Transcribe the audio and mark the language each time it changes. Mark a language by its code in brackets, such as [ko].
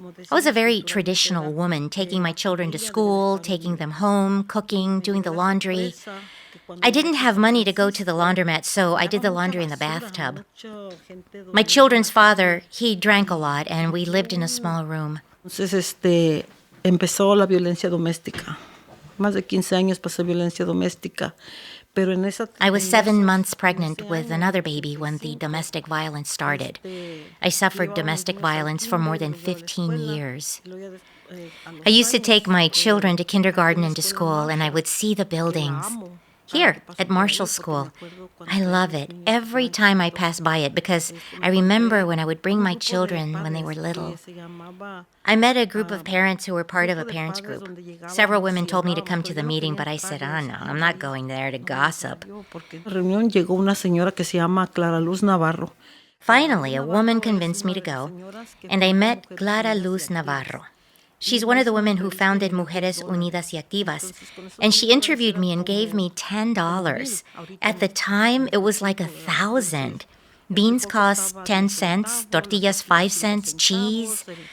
[en] I was a very traditional woman, taking my children to school, taking them home, cooking, doing the laundry. I didn't have money to go to the laundromat, so I did the laundry in the bathtub. My children's father, he drank a lot, and we lived in a small room. [es] Entonces, empezó la violencia doméstica. Más de 15 años pasé violencia doméstica. Pero en esa, [en] I was 7 months pregnant with another baby when the domestic violence started. I suffered domestic violence for more than 15 years. I used to take my children to kindergarten and to school, and I would see the buildings. Here, at Marshall School. I love it every time I pass by it because I remember when I would bring my children when they were little. I met a group of parents who were part of a parents group. Several women told me to come to the meeting, but I said, oh no, I'm not going there to gossip. [es] reunión llegó una señora que se llama Clara Luz Navarro. [en] Finally, a woman convinced me to go, and I met Clara Luz Navarro. She's one of the women who founded Mujeres Unidas y Activas, and she interviewed me and gave me $10. At the time, it was like 1,000. Beans cost 10 cents, tortillas 5 cents, cheese.